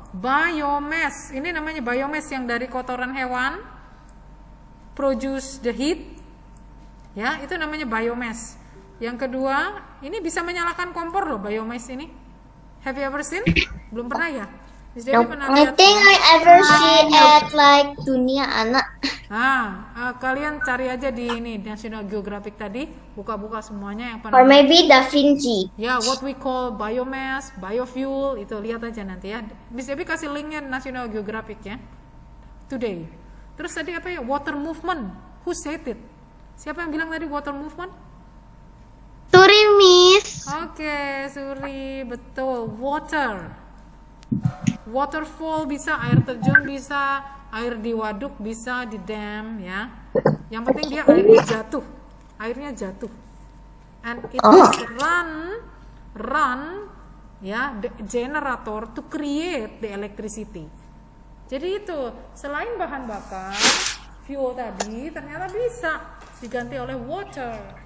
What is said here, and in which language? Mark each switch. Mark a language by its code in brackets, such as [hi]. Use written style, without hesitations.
[id] Biomass, ini namanya biomass yang dari kotoran hewan [en] produce the heat. [id] Ya, itu namanya biomass. Yang kedua, ini bisa menyalakan kompor loh biomass ini. [en] Have you ever seen? [id] Belum pernah ya? Miss Devi pernah [en] I [id] lihat? [en] think I ever see at like Dunia Anak. [id] Kalian cari aja di ini National Geographic tadi, buka-buka semuanya yang [en] Or [id] pernah. [en] maybe Da Vinci. [id] Ya, [en] what we call biomass, biofuel, [id] itu lihat aja nanti ya. Miss Devi kasih linknya National Geographic ya. Today. Terus tadi apa ya? [en] Water movement. Who said it? [id] Siapa yang bilang tadi water movement? [en] Sorry, Miss. [id] Oke, Suri, betul. Water. Waterfall bisa, air terjun bisa, air di waduk bisa, di dam ya. Yang penting dia airnya jatuh. [en] And it is run ya, the generator to create the electricity. [id] Jadi itu, selain bahan bakar, fuel tadi ternyata bisa diganti oleh water.